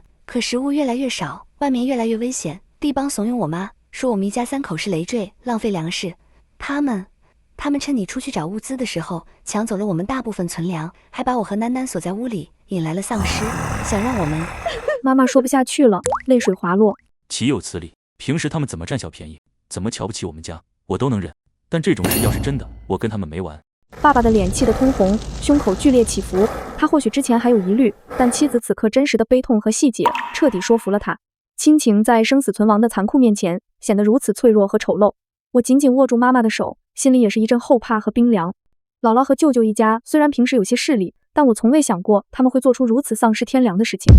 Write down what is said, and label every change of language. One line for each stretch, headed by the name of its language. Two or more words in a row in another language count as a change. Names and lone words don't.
Chinese: 可食物越來越少，外面越來越危險，立邦慫恿我媽，說我們一家3口是累赘，浪費糧食。他們趁你出去找物資的時候，搶走了我們大部分存糧，還把我和楠楠鎖在屋裡，引來了喪屍，想讓我們…… 媽媽說不下去了，淚水滑落。豈有此理！平時他们怎麼佔小便宜，怎麼瞧不起我們家，我都能忍。但這種事要是真的，我跟他們沒完。爸爸的臉氣得通紅，胸口劇烈起伏。他或許之前還有疑慮，但妻子此刻真實的悲痛和細節，徹底說服了他。親情在生死存亡的殘酷面前，顯得如此脆弱和醜陋。我緊緊握住媽媽的手，心裡也是一陣後怕和冰涼。姥姥和舅舅一家雖然平時有些勢利，但我從未想過他們會做出如此喪屍天良的事情。